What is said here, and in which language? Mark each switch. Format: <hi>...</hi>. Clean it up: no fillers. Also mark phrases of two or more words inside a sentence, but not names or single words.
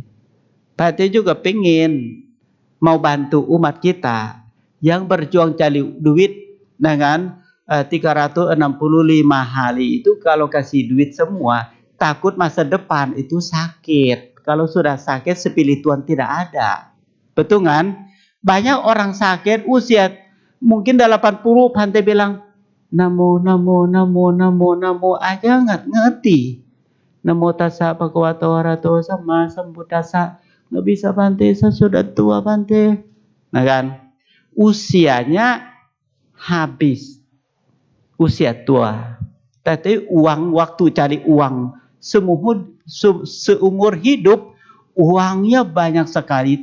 <id>Bante juga pengen mau bantu umat kita yang berjuang cari duit dengan 365 hari itu, kalau kasih duit semua takut masa depan itu sakit. Kalau sudah sakit spiritual tidak ada. Betul kan? Banyak orang sakit usia mungkin 80, Bante bilang namo aja nggak ngerti.</id> <pi>Namo tassa bhagavato arahato sama sambuddhassa.</pi> <id>Nggak bisa Bante, saya sudah tua Bante. Nah kan? Usianya habis. Usia tua. Tapi waktu cari uang seumur hidup, uangnya banyak sekali.</id>